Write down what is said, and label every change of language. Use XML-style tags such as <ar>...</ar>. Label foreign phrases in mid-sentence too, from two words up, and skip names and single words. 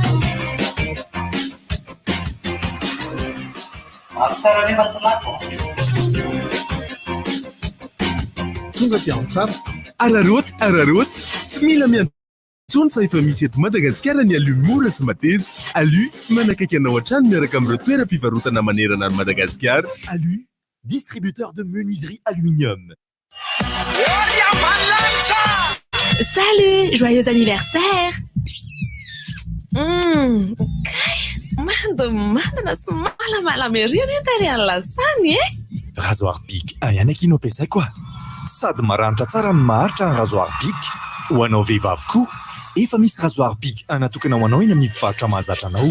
<mg>Tsara nefa tsy lafo. Tonga ty antsara. Araroty. Tsy mila miantsony fa efa misy eto Madagasikara ny alu mora sy mateza. Alu manakaiky anao an-trano miaraka amin'ireo toeram-pivarotana manerana ny Madagasikara.</mg> <fr>Alu, distributeur de menuiserie aluminium. Salut, joyeux anniversaire.</fr> <mg>Mandana sy malamalama ery any an lasany Rasoir Bic ihany aky no ampiasay koa. Sady maranitra tsara amin'ny maharitra ny Rasoir Bic. Ho anao vehivavy koa, efa misy Rasoir Bic natokana ho anao eny amin'ny mpivarotra mahazatra anao.</mg>